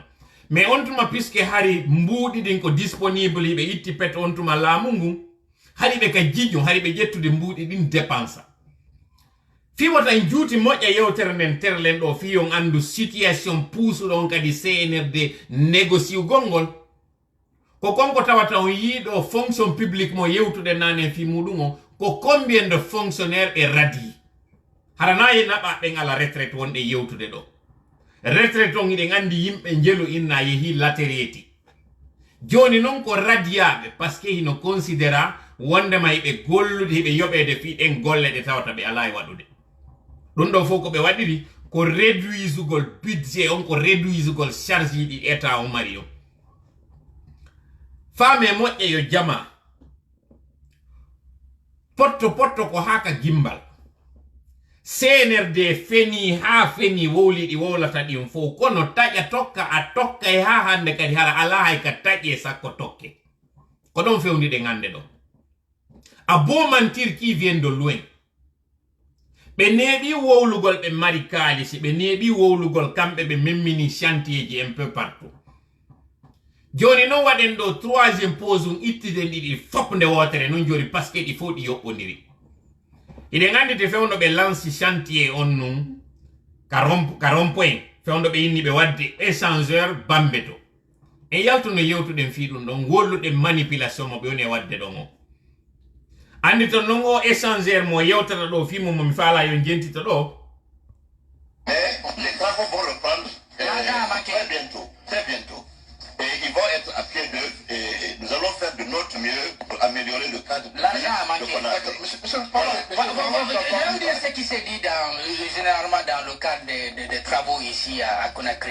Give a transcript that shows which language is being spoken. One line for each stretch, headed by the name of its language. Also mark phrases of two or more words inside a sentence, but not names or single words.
Fula: Mais on tuma puisque hari mbuuɗi ɗin ko disponible yiɓe itti pet on tuma laamu ngun hari ɓe ka jiƴƴo hari ɓe ƴettude mbuuɗi ɗin dépensa. Fiwo tan juuti moƴƴa yewtere nden terlen ɗo fi on andu situation puusuɗon kadi CNRD négociugol ngol ko konko tawata on yiiɗo
French: fonction publique
Fula: mo yewtude nane fi muɗum o ko
French: combien de fonctionnaire
Fula: ɓe radi haranayi naɓa ɓen ala retraite wonɗe yewtude ɗo retraite on iɗen andi yimɓe jelu inna yeehi latereti joni noon ko radiyaɓe
French: par ce que
Fula: hino considéra wondema hiɓe gollude hiɓe yoɓede fi ɗen golle ɗe tawata ɓe ala e waɗude ɗum ɗo fof ko ɓe waɗiri ko réduisugol budget on ko réduisugol charge ɗi état o mari o faame moƴƴe yo jama potto ko haka gimbal CNRD feni ha feni wowliɗi wowlata ɗin fof kono taƴa tokka a tokka e ha hande kadi hara ala hay ka taƴe sakko tokke ko ɗon fewniɗe ngande ɗo
French: a beau mentir qui vient de loin
Fula: ɓe neeɓi wowlugol ɓe mari kaalisi ɓe neeɓi wowlugol kamɓe ɓe memmini chantier ji un
French: peu partout
Fula: joni noon waɗen ɗo
French: troisiéme pause
Fula: um ittiden ɗiɗi fop nde wotere noon joni
French: par ce que
Fula: ɗi fof ɗi yoɓɓodiri iɗen andi te fewno ɓe lanci chantier on nun ka
French: rond point
Fula: fewno ɓe inni ɓe wadde échangeur bambe to en yaltuno yewtuɗen fi ɗum ɗon wolluɗen manipulation mo ɓe woni e wadde ɗon o andi to non o échangeur mo yewtata ɗo fimo momi faala yo jentita ɗo
French: Mais les travaux vont reprendre très bientôt. Et ils vont être à pied d'œuvre et nous allons faire de notre mieux pour améliorer le cadre de L'argent a manqué. Monsieur, Je veux dire ce qui s'est dit généralement dans le cadre des travaux ici à Conakry.